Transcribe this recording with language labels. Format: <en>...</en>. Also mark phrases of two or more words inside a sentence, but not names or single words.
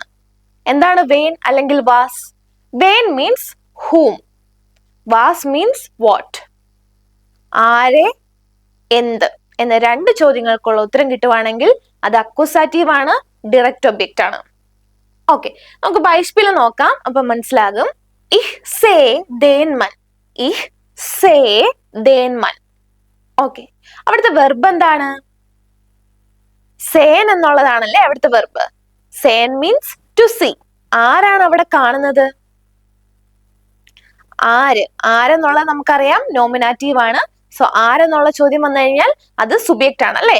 <ml>എന്താണ് വേൻ അല്ലെങ്കിൽ വാസ്? വേൻ</ml> <en>means whom. വാസ് means what.</en> <ml>ആരെ, എന്ത് എന്ന രണ്ട് ചോദ്യങ്ങൾക്കുള്ള ഉത്തരം കിട്ടുവാണെങ്കിൽ അത് അക്യൂസാറ്റീവ് ആണ്,</ml> <en>direct object</en> <ml>ആണ്. ഓക്കെ, നമുക്ക് ബൈസ്പേൽ നോക്കാം, അപ്പൊ മനസ്സിലാകും.</ml> <de>Ich sehe den Mann. Ich sehe den Mann.</de> <ml>ഓക്കെ, അവിടുത്തെ വെർബ് എന്താണ്? സേൻ എന്നുള്ളതാണല്ലേ അവിടുത്തെ വെർബ്. സേൻ</ml> <en>means to see.</en> <ml>ആരാണ് അവിടെ കാണുന്നത്? ആര്, ആരെന്നുള്ളത് നമുക്കറിയാം നോമിനാറ്റീവ് ആണ്. സോ ആരെന്നുള്ള ചോദ്യം വന്നു കഴിഞ്ഞാൽ അത് സുബിയക്റ്റ് ആണ് അല്ലെ.</ml>